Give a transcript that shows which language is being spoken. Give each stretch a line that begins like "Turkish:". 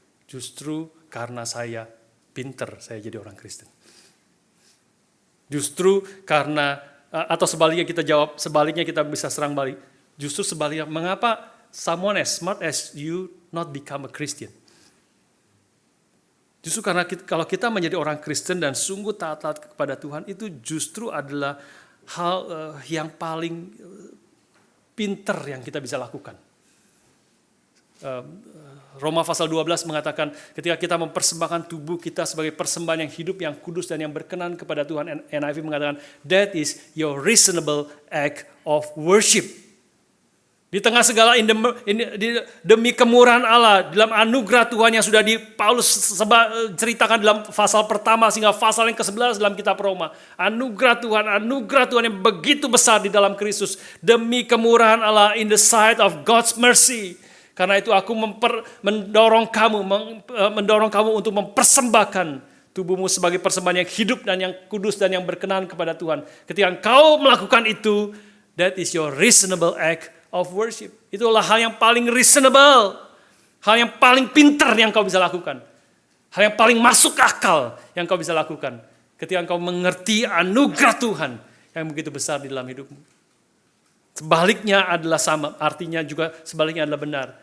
Indonesian: Justru karena saya pintar, saya jadi orang Kristen. Justru karena, atau sebaliknya kita jawab, sebaliknya kita bisa serang balik. Justru sebaliknya, mengapa
English: someone as smart as you not become a Christian?
Indonesian: Justru karena kalau kita menjadi orang Kristen dan sungguh taat kepada Tuhan, itu justru adalah hal yang paling pinter yang kita bisa lakukan. Roma pasal 12 mengatakan ketika kita mempersembahkan tubuh kita sebagai persembahan yang hidup, yang kudus dan yang berkenan kepada Tuhan, NIV mengatakan
English: that is your reasonable act of worship.
Indonesian: Di tengah segala demi kemurahan Allah, dalam anugerah Tuhan yang sudah Paulus ceritakan dalam pasal pertama sehingga pasal yang ke-11 dalam kitab Roma. Anugerah Tuhan yang begitu besar di dalam Kristus. Demi kemurahan Allah
English: in the sight of God's mercy.
Indonesian: Karena itu aku mendorong kamu untuk mempersembahkan tubuhmu sebagai persembahan yang hidup dan yang kudus dan yang berkenan kepada Tuhan. Ketika engkau melakukan itu,
English: that is your reasonable act of worship.
Indonesian: Itulah hal yang paling reasonable, hal yang paling pintar yang kau bisa lakukan, hal yang paling masuk akal yang kau bisa lakukan ketika engkau mengerti anugerah Tuhan yang begitu besar di dalam hidupmu. Sebaliknya adalah sama, artinya juga sebaliknya adalah benar.